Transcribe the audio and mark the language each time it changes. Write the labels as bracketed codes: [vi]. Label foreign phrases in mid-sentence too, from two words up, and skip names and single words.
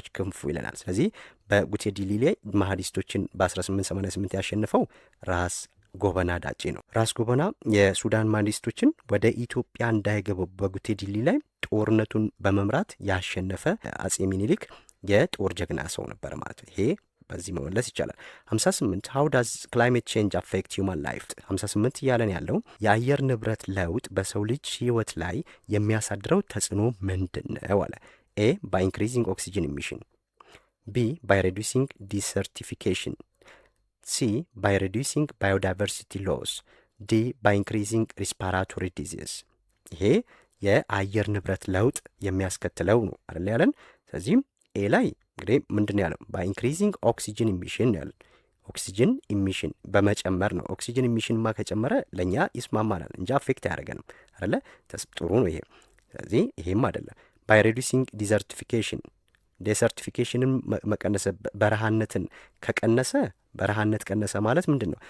[am] ክንፉ ይለናል። ስለዚህ በጉቴ ዲሊ ላይ ማሃዲስቶችን በ1888 ያሸነፈው ራስ ጎበና ዳጬ ነው። ራስ ጎበና የሱዳን ማሃዲስቶችን ወደ ኢትዮጵያ እንዳይገቡ በጉቴ ዲሊ ላይ ጦርነቱን በመምራት ያሸነፈ አጼ ሚኒሊክ የጦር ጀግና ሰው ነበር ማለት ነው። ይሄ በዚህ መመለስ ይቻላል። 58 [en] how does climate change affect human life? [am] 58 እያለን ያለው የአየር ንብረት ለውጥ በሰው ልጅ ህይወት ላይ የሚያሳድረው ተጽዕኖ ምንድን ነው አለ። ኤ [en] by increasing oxygen emission. B by reducing desertification. C by reducing biodiversity loss. D by increasing respiratory disease. [am] ይሄ የአየር ንብረት ለውጥ የሚያስከትለው ነው አይደል ያለን። ስለዚህም ኤ ላይ እንግዲህ ምንድን ያለው [en] by increasing oxygen emission [am] ያለን። [en] oxygen emission [am] በመጨመር ነው። ኦክሲጅን ኢሚሽንማ ከጨመረ ለእኛ ይስማማናል እንጂ አፌክት አያደርገንም አይደለ። ጥሩ ነው ይሄ። ስለዚህ ይሄም አይደለም። [en] by reducing desertification [am] ዴሰርቲፊኬሽንን መቀነሰ በረሃነትን ከቀነሰ በረሃነት ቀነሰ ማለት ምንድን ነው?